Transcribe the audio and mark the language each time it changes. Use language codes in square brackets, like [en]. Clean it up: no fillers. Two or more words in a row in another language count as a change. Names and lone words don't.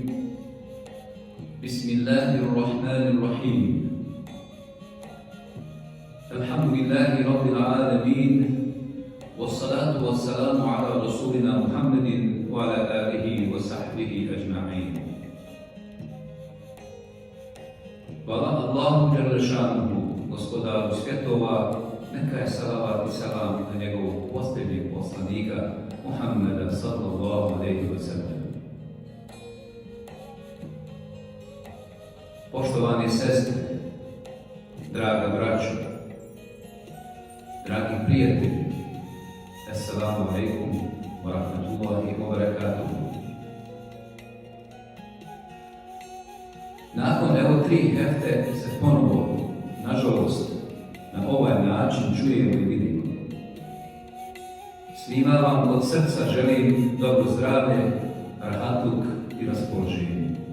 [ar] بسم الله الرحمن الرحيم. الحمد لله رب العالمين، والصلاة والسلام على رسولنا محمد وعلى آله وصحبه أجمعين. [bs] Hvala Allahu Đelešanuhu, gospodaru svjetova, neka je salavat i salam na njegovog posljednjeg poslanika Muhammeda [ar] صلى الله عليه وسلم. [bs] Poštovani sestre, draga braćo, dragi prijatelji, [ar] السلام عليكم ورحمة الله وبركاته. [bs] Nakon evo 3 hefte se ponovo, nažalost, na ovaj način čujemo i vidimo. Svima vam od srca želim dobro zdravlje, rahatluk i raspoloženje.